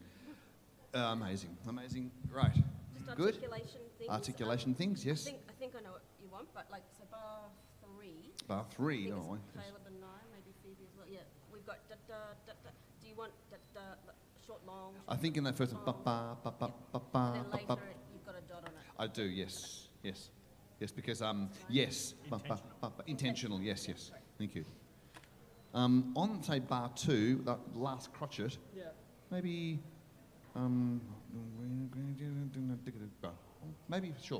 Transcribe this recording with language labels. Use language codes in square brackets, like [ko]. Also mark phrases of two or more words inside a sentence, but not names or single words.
[en] Amazing. Right. Just Good. articulation things. Articulation things, yes. I think I know what you want, but like, so bar 3. Bar 3, I think oh, it's Caleb and I, maybe Phoebe as well. Yeah, we've got da da da da. Do you want da da short, long? I think in that first one, ba ba ba ba ba ba And then ba ba. later you've got a dot on it. I do, yes, because yes, ba, ba, ba, ba. Intentional, yes. Thank you. On, say, bar 2, that last crotchet, Yeah. maybe, maybe short.